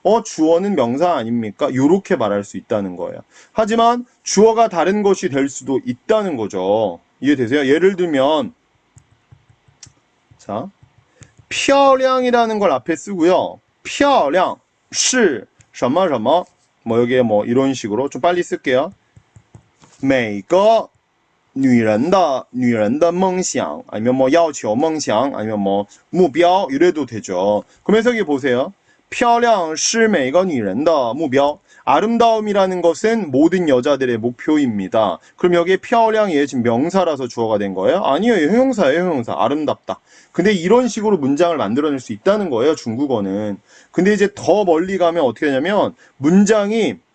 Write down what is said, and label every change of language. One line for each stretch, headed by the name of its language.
Korean: 주어는 명사 아닙니까? 요렇게 말할 수 있다는 거예요. 하지만 주어가 다른 것이 될 수도 있다는 거죠. 이해되세요? 예를 들면 자, 漂亮이라는 걸 앞에 쓰고요.
Chinese: 漂亮是什么什么
Korean: 뭐 여기에 뭐 이런 식으로 좀 빨리 쓸게요.
Chinese: 每个女人的梦想
Korean: 아니면 뭐
Chinese: 要求梦想
Korean: 아니면 뭐 目标 이래도 되죠. 그럼 해석해 보세요.
Chinese: 漂亮是每个女人的目标
Korean: 아름다움이라는 것은 모든 여자들의 목표입니다. 그럼 여기에 漂亮 얘 지금 명사라서 주어가 된 거예요? 아니에요. 형용사예요. 형용사. 아름답다. 근데 이런 식으로 문장을 만들어낼 수 있다는 거예요. 중국어는. 근데 이제 더 멀리 가면 어떻게 하냐면 문장이